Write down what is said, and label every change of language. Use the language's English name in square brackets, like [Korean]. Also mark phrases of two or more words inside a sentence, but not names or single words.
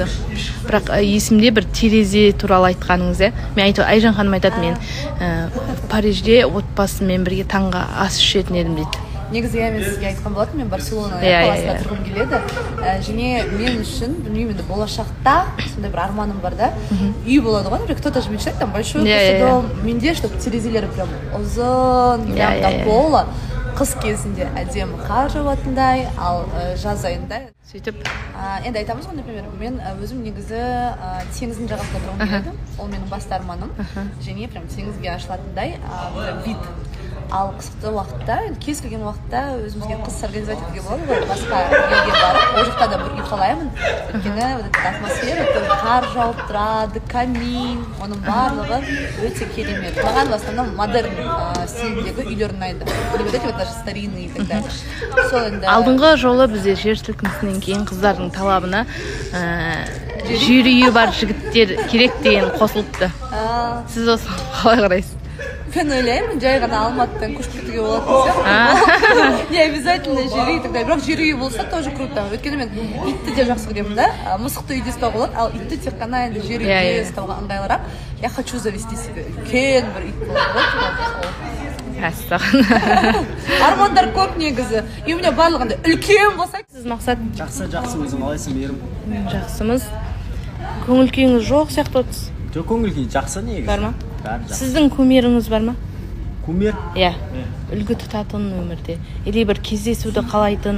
[Kazakh] Бірақ есімде бір терезе туралы айтқаныңыз, иә? Мен Айжан ханым айтады, мен Парижде отбасыммен бірге таңғы ас ішетін едім дейді. негізі мен сізге айтқан болатынмын, мен Барселона қаласында тұрғым келеді. Және мен үшін, білмеймін, енді болашақта сондай бір арманым бар да. Үй болады ғой, [Russian] кто-то же мечтает, там большой дом. Менде, чтобы [Kazakh] терезелері прям ұзын, [Russian] прям до пола. [Kazakh] Қыс кезінде әдемі қар жауатындай, ал жаз айында сөйтіп енді айтамыз ғой, например, мен өзім негізі теңіздің жағасында тұрғым келеді. Ол менің басты арманым. Және прям теңізге ашылатындай вид. Ал қысқы уақытта, кез келген уақытта өзімізге қыс организовать етуге болады ғой, басқа елге барып, ол жақта да бір үй қалаймын. Өйткені атмосфера, қар жауып тұрады, камин, оның барлығы өте керемет. Маған [Russian] в основном [Kazakh] модерн стиліндегі үйлер ұнайды. [Russian] Не вот эти вот даже старинные и так далее. [Kazakh] Алдыңғы жолы бізде жер сілкінісінен кейін қыздардың талабына жер үйі бар жігіттер керек деген қосылыпты. Сіз осыған қалай қарайсыз? Мен ойлаймын, жай ғана Алматыдан көшіп кетуге болатын сияқты. [Russian] Не обязательно [Kazakh] жер үй [Russian] и так далее. [Kazakh] Бірақ жер үй болса [Russian] тоже круто. [Kazakh] Өйткені мен итті де жақсы көремін да. Мысықты үйде ұстауға болады, ал итті тек қана енді жер үйде ұстауға ыңғайлырақ. [Russian] Я хочу завести себе [Kazakh] үлкен бір ит болады. Мәссаған. Армандар көп негізі. [Russian] И у меня [Kazakh] барлығында үлкен болса. Сіз мақсат? Жақсы, өзің қалайсың, Мейірім? Жақсымыз. Көңіл күйіңіз жоқ сияқты отырсыз? Жоқ, көңіл күй жақсы негізі. Бар ма? Сіздің кумиріңіз бар ма? Кумир? Иә. Үлгі тұтатын өмірде. Или бір кездесуді қалайтын?